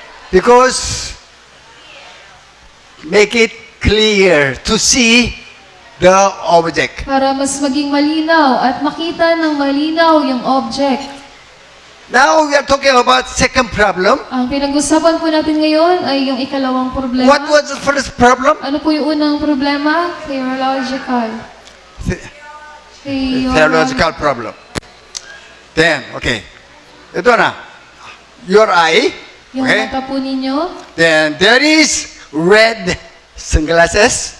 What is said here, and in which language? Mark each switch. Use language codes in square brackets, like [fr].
[en] Because make it clear to see the object. [tl] Para mas maging malinaw at makita ng malinaw yung object. [en] Now we are talking about second problem. [tl] Ang pinag-usapan po natin ngayon ay yung ikalawang problema. [en] What was the first problem? [tl] Ano po yung unang problema? Theological. [en] Theological problem. Then, okay. [tl] Ito na. [en] Your eye. [tl] Yung [en] Okay. [tl] mata po ninyo. [en] Then there is red sunglasses.